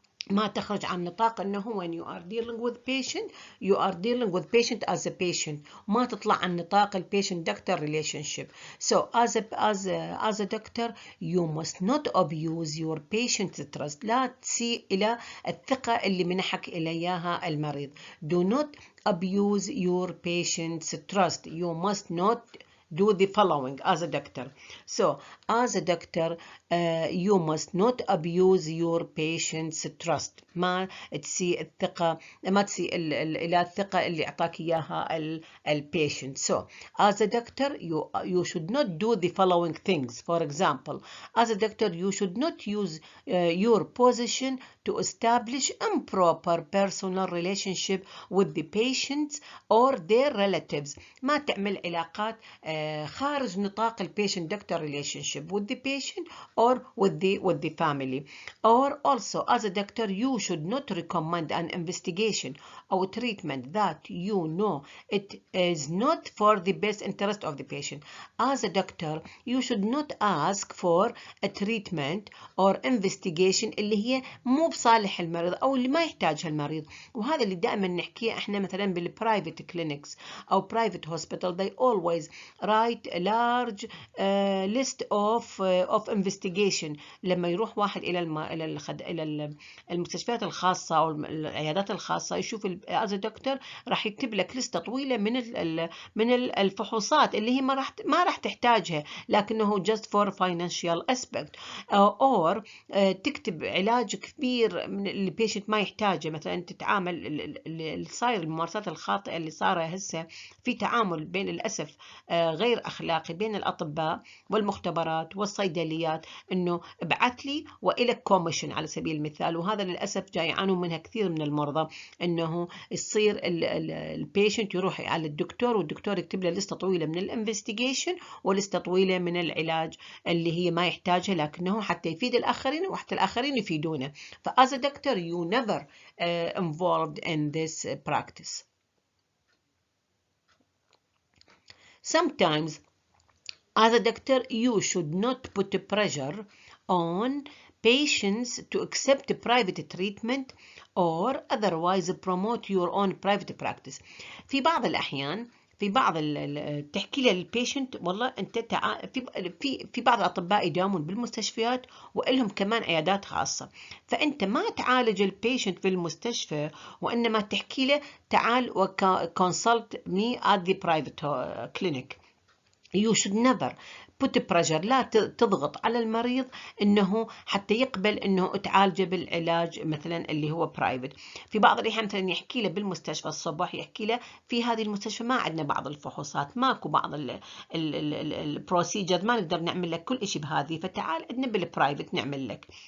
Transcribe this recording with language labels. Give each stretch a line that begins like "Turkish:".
Arabic: ما تخرج عن نطاق انه
English: when you are dealing with patient you are dealing with patient as a patient،
Arabic: ما تطلع عن نطاق
English: patient doctor relationship. So as a doctor you must not abuse your patient's trust.
Arabic: لا تسيء الى الثقة اللي منحك اليها المريض.
English: Do not abuse your patient's trust. You must not do the following as a doctor. So as a doctor you must not abuse your patient's trust.
Arabic: ما تسيء الثقة، ما تسيء إلى الثقة اللي أعطاك إياها patient.
English: So as a doctor you should not do the following things. For example, as a doctor you should not use your position to establish improper personal relationship with the patients or their relatives.
Arabic: ما تعمل علاقات خارج نطاق
English: patient doctor relationship with the patient or with the family. Or also, as a doctor, you should not recommend an investigation or treatment that you know it is not for the best interest of the patient. As a doctor, you should not ask for a treatment or investigation
Arabic: اللي هي مو بصالح المريض أو اللي ما يحتاجها المريض. وهذا اللي دائما نحكيه احنا مثلا بالprivate clinics أو private hospital.
English: They always write a large list of investigation.
Arabic: لما يروح واحد إلى المستشفيات الخاصة أو العيادات الخاصة يشوف
English: as a doctor
Arabic: راح يكتب لك لستة طويلة من الفحوصات اللي هي ما راح تحتاجها لكنه
English: just for financial aspect.
Arabic: or تكتب علاج كبير من اللي patient ما يحتاجه. مثلا تتعامل اللي صاير الممارسات الخاطئة اللي صار هسه في تعامل بين الأسف غير أخلاقي بين الأطباء والمختبرات والصيدليات إنه ابعث لي وإلك كوميشن على سبيل المثال. وهذا للأسف جاي يعانون منها كثير من المرضى إنه يصير البيشنت يروح على الدكتور والدكتور يكتب له لستة طويلة من الانفستيجيشن ولستة طويلة من العلاج اللي هي ما يحتاجها لكنه حتى يفيد الآخرين وحتى الآخرين يفيدونه.
English: فas a doctor you never involved in this practice. Sometimes as a doctor you should not put pressure on patients to accept private treatment or otherwise promote your own private practice.
Arabic: في بعض الأحيان في بعض تحكي للبيشنت والله انت في بعض الاطباء يداومون بالمستشفيات ولهم كمان عيادات خاصه. فانت ما تعالج البيشنت في المستشفى وانما تحكي له تعال وكونسلت مي
English: at the private clinic. You should never put pressure.
Arabic: لا تضغط على المريض انه حتى يقبل انه تعالجه بالعلاج مثلا اللي هو برايفت. في بعض الاحيان مثلا يحكي له بالمستشفى الصباح يحكي له في هذه المستشفى ما عندنا بعض الفحوصات ماكو بعض البروسيجر ما نقدر نعمل لك كل شيء بهذه فتعال عندنا بالبرايفت نعمل لك.